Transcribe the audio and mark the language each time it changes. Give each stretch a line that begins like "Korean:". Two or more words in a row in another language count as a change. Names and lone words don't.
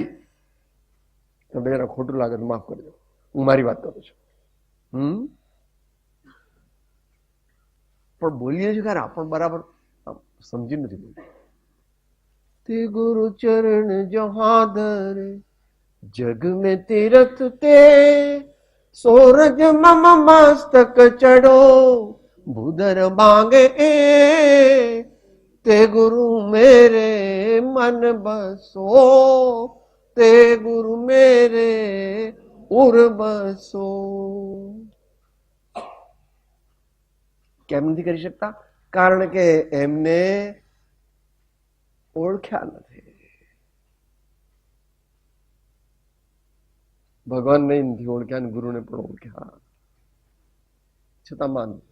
Gujarati: તમને જરા ખોટું લાગે તો માફ કરજો, હું મારી વાત કરું છું. પણ બોલીએ છીએ ખરા, પણ બરાબર સમજી નથી બોલતું.
Hindi: ते गुरु चरण जहां धरे जग में तीरथ ते सूरज मम मस्तक चढ़ो भूधर मांगे ते गुरु मेरे मन बसो ते गुरु मेरे उर बसो.
Gujarati: કેમ નથી કરી શકતા? કારણ કે એમને ઓળખ્યા નથી. ભગવાનને નથી ઓળખ્યા અને ગુરુને પણ ઓળખ્યા છતાં માન.